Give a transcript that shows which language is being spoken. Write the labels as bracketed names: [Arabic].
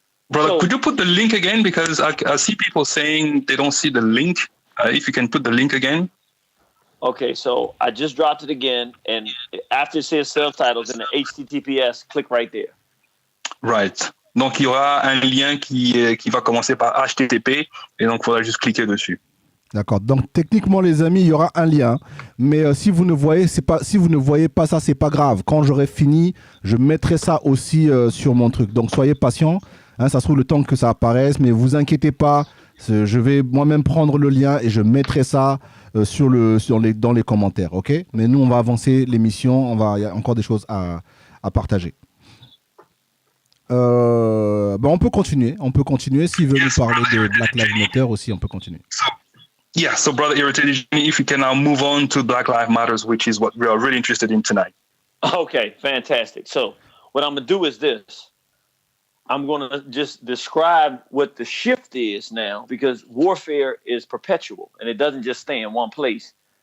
[English] Brother, could you put the link again? Because I see people saying they don't see the link. If you can put the link again. Okay, so I just dropped it again, and after it says subtitles in the HTTPS, click right there. Right. [French] Donc, il y aura un lien qui va commencer par HTTP, et donc, il faudra juste cliquer dessus. D'accord. Donc, techniquement, les amis, il y aura un lien. Mais si vous ne voyez pas ça, c'est pas grave. Quand j'aurai fini, je mettrai ça aussi sur mon truc. Donc, soyez patients. Hein, ça se trouve le temps que ça apparaisse, mais vous inquiétez pas. Je vais moi-même prendre le lien et je mettrai ça dans les commentaires. Ok ? Mais nous, on va avancer l'émission. Il y a encore des choses à partager. On peut continuer. S'il veut nous parler de Black Lives Matter aussi, on peut continuer. [English] So Brother Irritated, if you can now move on to Black Lives Matters, which is what we are really interested in tonight. Okay, fantastic. So what I'm going to do is this. I'm going to just describe what the shift is now, because warfare is perpetual and it doesn't just stay in one place.